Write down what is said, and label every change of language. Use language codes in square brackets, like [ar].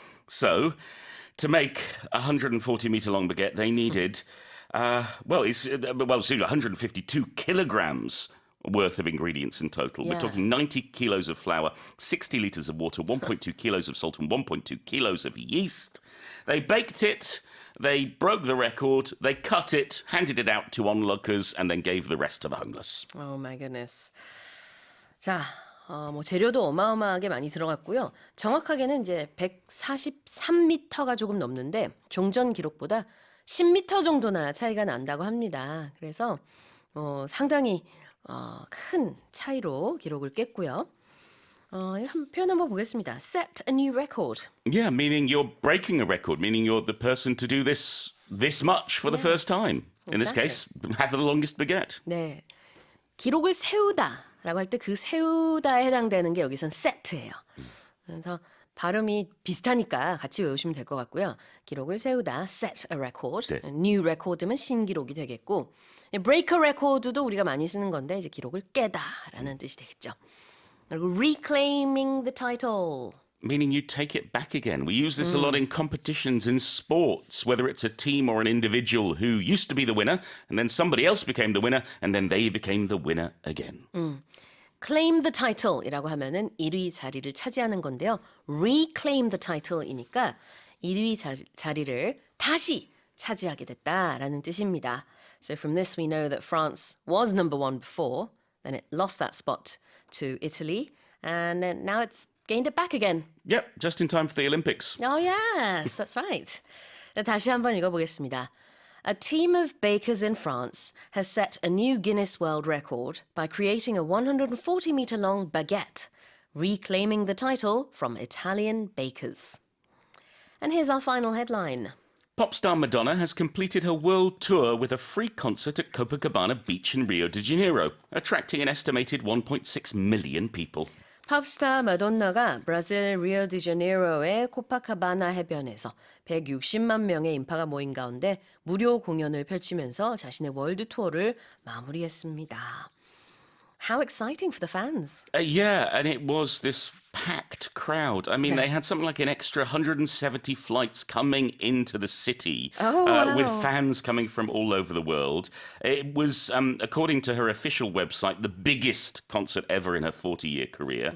[en] So to make a 140-meter long baguette, they needed, it's 152 kilograms worth of ingredients in total. Yeah. We're talking 90 kilos of flour, 60 liters of water, 1.2 kilos of salt, and 1.2 kilos of yeast. They baked it, they broke the record, they cut it, handed it out to onlookers, and then gave the rest to the homeless. Oh my goodness. [ko] 자, 뭐 재료도 어마어마하게 많이 들어갔고요. 정확하게는 이제 143m가 조금 넘는데 종전 기록보다 10m 정도나 차이가 난다고 합니다. 그래서 상당히 큰 차이로 기록을 깼고요. 표현 한번 보겠습니다. [en] Set a new record. Yeah, meaning you're breaking a record, meaning you're the person to do this much for the first time. In this case, have the longest baguette. [ko] 네, 기록을 세우다라고 할 때 그 세우다에 해당되는 게 여기선 set예요. 그래서 발음이 비슷하니까 같이 외우시면 될 것 같고요. 기록을 세우다, [en] set a record. [ko] 네. [en] new record [ko] 면 신기록이 되겠고, [en] break a record [ko] 도 우리가 많이 쓰는 건데 이제 기록을 깨다라는 뜻이 되겠죠. 그리고 [en] reclaiming the title. Meaning you take it back again. We use this a lot in competitions in sports, whether it's a team or an individual who used to be the winner, and then somebody else became the winner, and then they became the winner again. claim the title [ko] 이라고 하면은 1위 자리를 차지하는 건데요. [en] reclaim the title [ko] 이니까 1위 자리를 다시 차지하게 됐다라는 뜻입니다. [en] So from this we know that France was number one before, then it lost that spot to Italy, and now it's gained it back again. Yep, just in time for the Olympics. Oh yes, that's right. [ko] 다시 한번 읽어보겠습니다. [en] A team of bakers in France has set a new Guinness World Record by creating a 140-meter long baguette, reclaiming the title from Italian bakers. And here's our final headline. Pop star Madonna has completed her world tour with a free concert at Copacabana Beach in Rio de Janeiro, attracting an estimated 1.6 million people. [ko] 팝스타 마돈나가 브라질 리오데자네이로의 코파카바나 해변에서 160만 명의 인파가 모인 가운데 무료 공연을 펼치면서 자신의 월드 투어를 마무리했습니다. [en] How exciting for the fans. Yeah, and it was this packed crowd. I mean, Yeah. they had something like an extra 170 flights coming into the city with wow. fans coming from all over the world. It was, according to her official website, the biggest concert ever in her 40-year career.